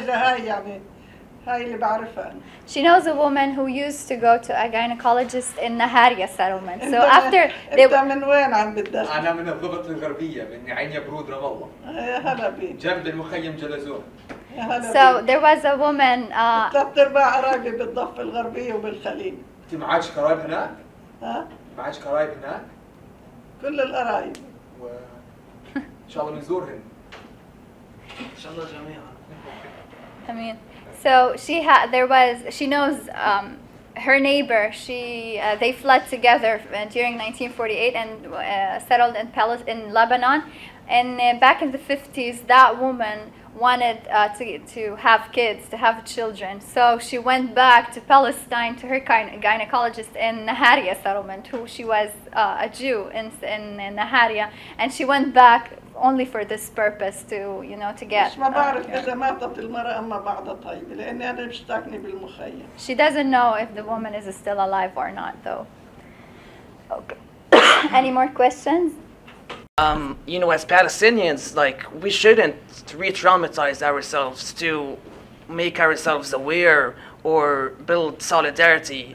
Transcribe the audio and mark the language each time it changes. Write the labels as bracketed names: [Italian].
[Arabic] إذا هاي يعني هاي اللي بعرفها. [English] She knows a woman who used to go to a gynecologist in Naharia settlement. So after they [Arabic] أنت من وين عم بدك؟ أنا من الضبط الغربية من عين يبرود رام الله. يا هلا بيك. جنب المخيم جلزون. [English] So there was a woman. [Arabic] 3/4 قرايبي بالضفة الغربية وبالخليل. أنت معاش قرايب هناك؟ ها؟ معاش قرايب هناك؟ كل القرايب. إن شاء الله بنزورهن. إن شاء الله جميعا. [English] I mean, so she knows her neighbor. They fled together during 1948 and settled in Lebanon. And back in the 50s, that woman wanted to have kids, to have children. So she went back to Palestine to her gynecologist in Naharia settlement, who she was a Jew in Naharia, and she went back only for this purpose to to get. [Arabic] ما بعرف إذا ماتت المرأة أما بعدها طيبة لأني أنا بشتاقني بالمخيم. [English] She doesn't know if the woman is still alive or not, though. Okay. Any more questions? As Palestinians, we shouldn't re-traumatize ourselves to make ourselves aware or build solidarity.